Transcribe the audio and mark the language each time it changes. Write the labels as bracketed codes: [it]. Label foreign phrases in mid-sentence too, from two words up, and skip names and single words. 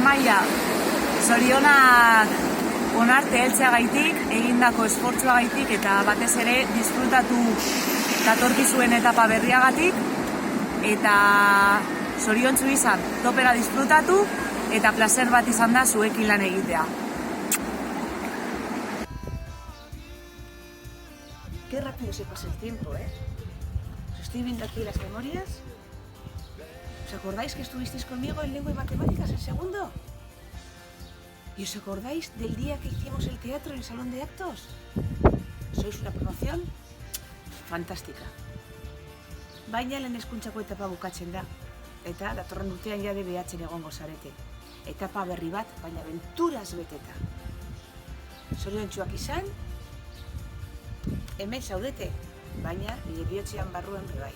[eu] maila, zorionak onarte heltzeagaitik, egindako esfortzuagaitik eta batez ere disfrutatu datorkizuen etapa berriagatik eta zoriontsu izan, topera disfrutatu eta placer bat izan da zuekin lan egitea. [es] Qué rápido se pasa el tiempo, ¿eh? Os estoy viendo aquí las memorias. ¿Os acordáis que estuvisteis conmigo en lengua y matemáticas en segundo? ¿Y os acordáis del día que hicimos el teatro en el salón de actos? Sois una promoción fantástica. [eu] Baina lehen hezkuntzako etapa bukatzen da. Eta datorren urtean ja DBH-en egongo zarete. Etapa berri bat, baina aventuras beteta. Zoriontsuak izan, hemen zaudete, baina nire bihotzean barruen bai.